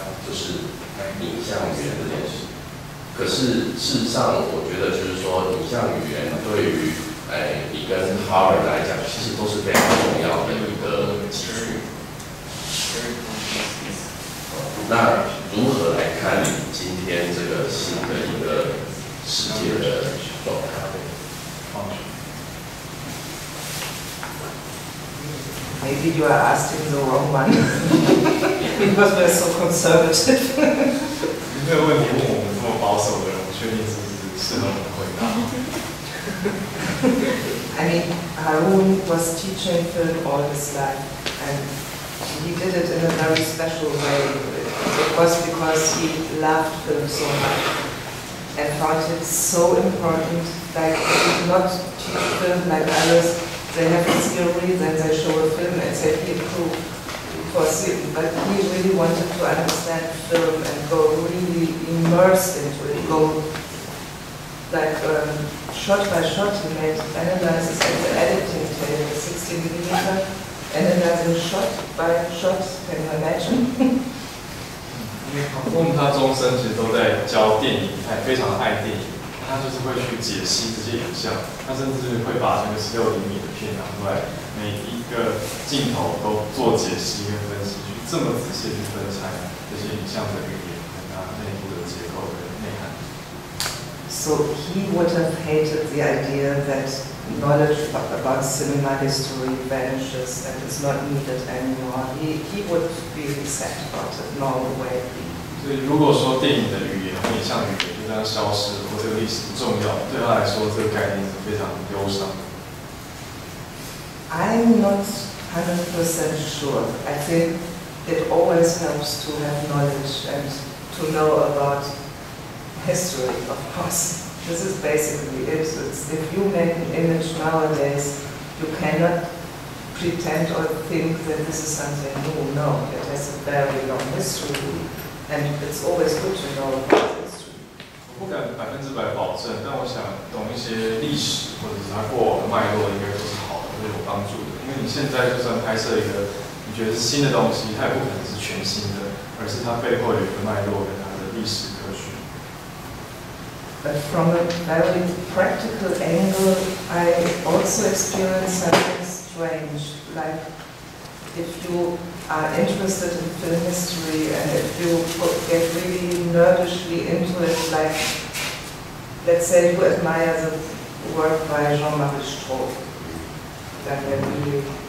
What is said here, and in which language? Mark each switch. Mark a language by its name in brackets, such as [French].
[Chinese] 就是影像语言这件事。可是事实上，我觉得就是说，影像语言对于你跟Howard来讲，其实都是非常重要的一个基础。那如何来看今天这个新的一个世界的状态？ [English] Maybe you are asking the wrong one because we're so conservative. [Chinese] 这个问题问我们这么保守的人，我确定是不是适合我们回答。 [English] I mean, Harun was teaching film all his life, and he did it in a very special way. It was because he loved film so much and found it so important. Like, he did not teach film like others. They have a theory, then they show a film and say, he approved for film. But he really wanted to understand film and go really immersed into it, go like shot by shot. He made analysis at the editing table, 16mm, analyzing shot by shot. Can you imagine? [Chinese] 因为他终身其实都在教电影，他也非常爱电影。他就是会去解析这些影像，他甚至会把这个16mm的片拿出来，每一个镜头都做解析跟分析，去这么仔细去分拆这些影像的语言跟它内部的结构跟内涵。 [English] So he would have hated the idea that knowledge about cinema history vanishes and is not needed anymore. He would be sad about it, no way. [Chinese] 所以如果说电影的语言或影像语言就这样消失，或这个历史不重要，对他来说这个概念是非常忧伤。 [English] I'm not 100% sure. I think it always helps to have knowledge and to know about history, of course. This is basically it. If you make an image nowadays, you cannot pretend or think that this is something new. No, it has a very long history. And it's always good to know about history. [Chinese] 不敢100%保证，但我想懂一些历史或者是它过往的脉络，应该都是好的，会有帮助的。因为你现在就算拍摄一个你觉得是新的东西，它也不可能是全新的，而是它背后有一个脉络跟它的历史科学。 [English] But from a very practical angle, I also experienced something strange. Like, if you are interested in film history and if you get really nerdishly into it, like, let's say you admire the work by Jean-Marie Straub, then really...